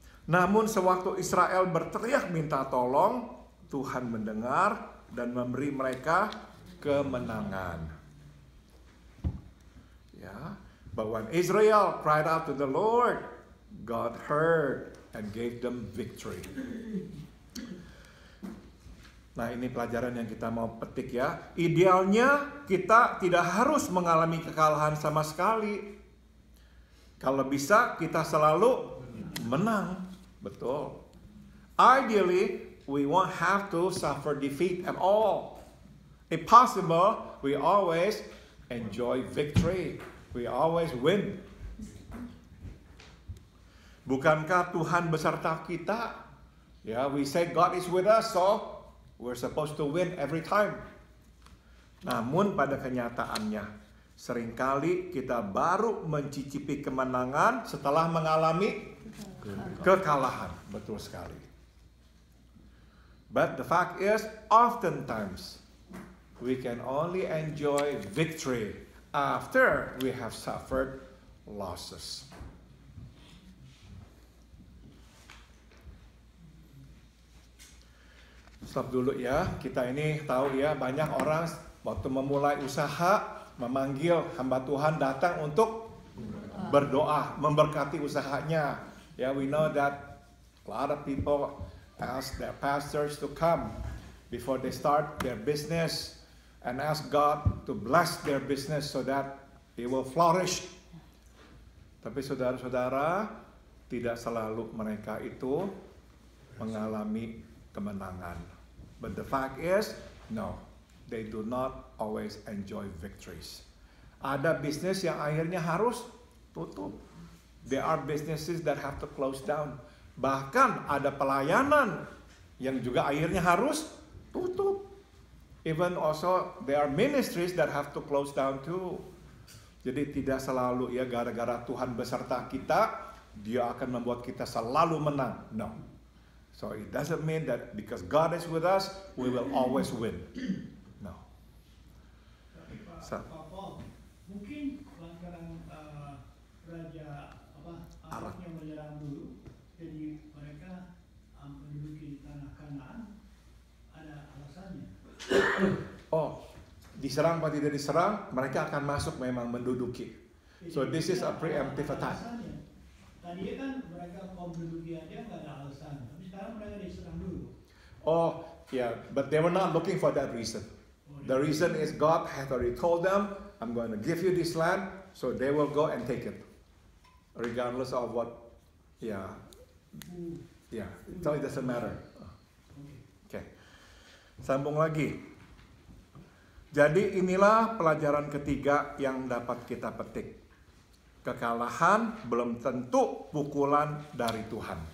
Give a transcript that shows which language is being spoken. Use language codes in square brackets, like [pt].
[id] Namun sewaktu Israel berteriak minta tolong, Tuhan mendengar dan memberi mereka kemenangan. [en] Ya, but when Israel cried out to the Lord, God heard and gave them victory. [id] Nah, ini pelajaran yang kita mau petik ya. Idealnya kita tidak harus mengalami kekalahan sama sekali. Kalau bisa kita selalu menang. Betul. [en] Ideally, we won't have to suffer defeat at all. If possible, we always enjoy victory. We always win. [id] Bukankah Tuhan beserta kita? [en] Ya, we say God is with us, so we're supposed to win every time. [id] Namun pada kenyataannya, seringkali kita baru mencicipi kemenangan setelah mengalami kekalahan. Betul sekali. [en] But the fact is, oftentimes we can only enjoy victory after we have suffered losses. [id] Stop dulu ya. Kita ini tahu ya, banyak orang waktu memulai usaha memanggil hamba Tuhan datang untuk berdoa, memberkati usahanya. [en] Ya, we know that a lot of people ask their pastors to come before they start their business and ask God to bless their business so that it will flourish. [id] Tapi saudara-saudara, tidak selalu mereka itu mengalami kemenangan. [en] But the fact is, no, they do not always enjoy victories. [id] Ada bisnis yang akhirnya harus tutup. [en] There are businesses that have to close down. [id] Bahkan ada pelayanan yang juga akhirnya harus tutup. [en] Even also there are ministries that have to close down too. [id] Jadi tidak selalu ya gara-gara Tuhan beserta kita, Dia akan membuat kita selalu menang. [en] No. So it doesn't mean that because God is with us, we will always win. No. So, [id] mungkin lantaran Raja Arab yang menyerang dulu, jadi mereka menduduki tanah Kanaan, ada alasannya. Oh, diserang atau tidak diserang, mereka akan masuk memang menduduki. [en] So this is a preemptive attack. [id] tadi kan mereka kaum penduduk aja nggak ada alasan, tapi sekarang mereka diserang dulu. [en] Oh, yeah, but they were not looking for that reason. The reason is God had already told them, I'm going to give you this land, so they will go and take it. Regardless of what, yeah, so it doesn't matter. [id] Okay. Sambung lagi. Jadi inilah pelajaran ketiga yang dapat kita petik. Kekalahan belum tentu pukulan dari Tuhan.